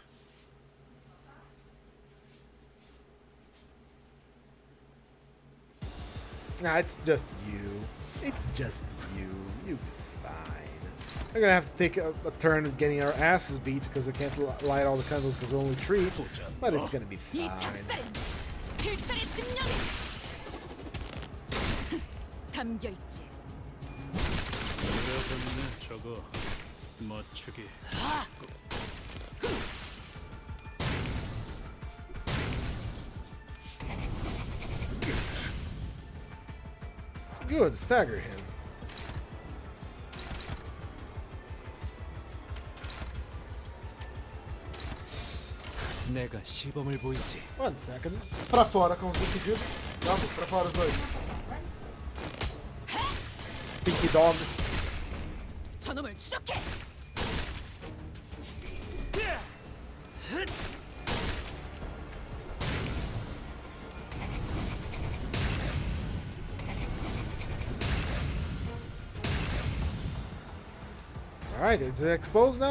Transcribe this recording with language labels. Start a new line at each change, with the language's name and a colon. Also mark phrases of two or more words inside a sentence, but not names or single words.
English: Nah, it's just you. It's just you. You'll be fine. We're gonna have to take a turn getting our asses beat because we can't light all the candles because we're only 3. But it's gonna be fine.
Korean: 저거 맞추기.
English: Good, stagger him.
Korean: 내가 시범을 보이지.
English: 1 second.
Portuguese: Pra fora, como você pediu. Vamos pra fora os dois.
English: Stinky dog.
Korean: 저놈을 추적해.
English: Alright, it's exposed now?